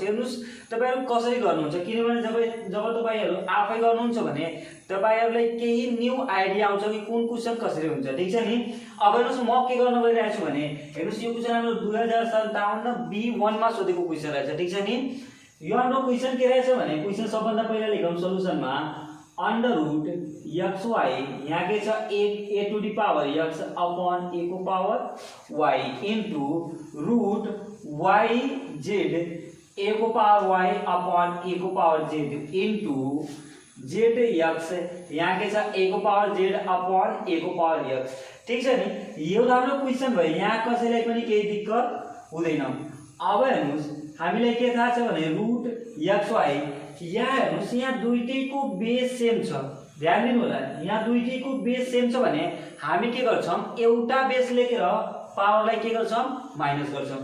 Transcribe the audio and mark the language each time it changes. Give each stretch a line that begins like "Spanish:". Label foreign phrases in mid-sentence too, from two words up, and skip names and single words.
Nepali: हेर्नुस् तपाईहरु कसरी गर्नुहुन्छ किनभने जब तपाईहरु आफै गर्नुहुन्छ भने तपाईहरुलाई केही
English: new idea
Nepali: आउँछ कि कुन क्वेशन कसरी हुन्छ। ठीक छ नि। अब हेर्नुस् म के गर्न गइरहेको छु भने हेर्नुस् यो क्वेशन हाम्रो 2057 B1 मा सोधेको क्वेशन रहेछ। ठीक छ नि। यो हाम्रो क्वेशन के रहेछ भने क्वेशन सबभन्दा पहिला लेखौं सल्युसनमा
English: under root x y
Nepali: यहाँ के छ
English: a to the power x upon a
Nepali: को पावर y
English: into root y z a
Nepali: को पावर y
English: upon a
Nepali: को पावर z
English: into z x
Nepali: यहाँ के छ a को पावर z
English: upon a
Nepali: को पावर x। ठीक छ नि। यो हाम्रो क्वेशन भयो यहाँ कसैलाई पनि केही दिक्कत हुँदैन। अब हेर्नुस् हामीलाई के थाहा छ भने
English: root x y
Nepali: यहाँ हेर्नुस् यहाँ दुईटैको
English: base same
Nepali: छ। ध्यान दिनु होला यहाँ दुईटैको
English: base same
Nepali: छ भने हामी के गर्छौं एउटा बेस लेखेर पावरलाई के गर्छौं माइनस गर्छौं।